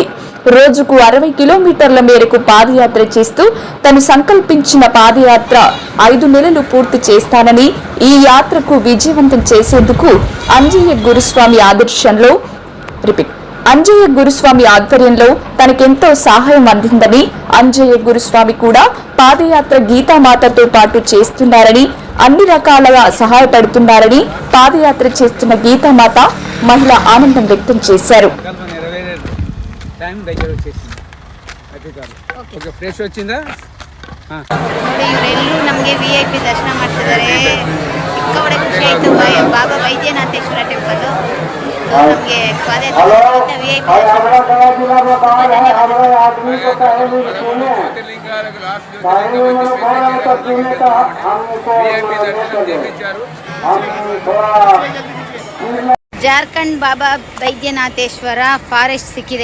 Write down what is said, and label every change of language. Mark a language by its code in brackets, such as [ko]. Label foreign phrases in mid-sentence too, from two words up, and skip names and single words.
[te] రోజుకు 60 కిలోమీటర్ల మేరకు పాదయాత్ర చేస్తూ తను సంకల్పించిన పాదయాత్ర 5 నెలలు పూర్తి చేస్తానని, ఈ యాత్రకు విజయవంతం చేసేందుకు అంజయ్య గురుస్వామి ఆధ్వర్యంలో తనకెంతో సహాయం అందిందని, అంజయ్య గురుస్వామి కూడా పాదయాత్ర గీతామాతతో పాటు చేస్తున్నారని, అన్ని రకాలుగా సహాయపడుతున్నారని పాదయాత్ర చేస్తున్న గీతామాత మహిళ ఆనందం వ్యక్తం చేశారు. ಟೈಮ್ దగ్గర వచ్చేసింది. [en] okay fresh [te] వచ్చిందా? [kn] ನೋಡಿ ಇವರೆಲ್ಲರೂ ನಮಗೆ VIP ದರ್ಶನ ಮಾಡ್ತಿದ್ದಾರೆ. ಸಿಕ್ಕಾಪಟ್ಟೆ ಖುಷಿ ಆಯಿತು. ಬಾಬಾ ವೈದ್ಯನಾಥೇಶ್ವರ ಟೆಂಪಲ್ ನಮಗೆ ಪಾದಯಾತ್ರೆ VIP ಜಾರ್ಖಂಡ್ ಬಾಬಾ ವೈದ್ಯನಾಥೇಶ್ವರ ಫಾರೆಸ್ಟ್ ಸಿಕ್ಕಿದೆ.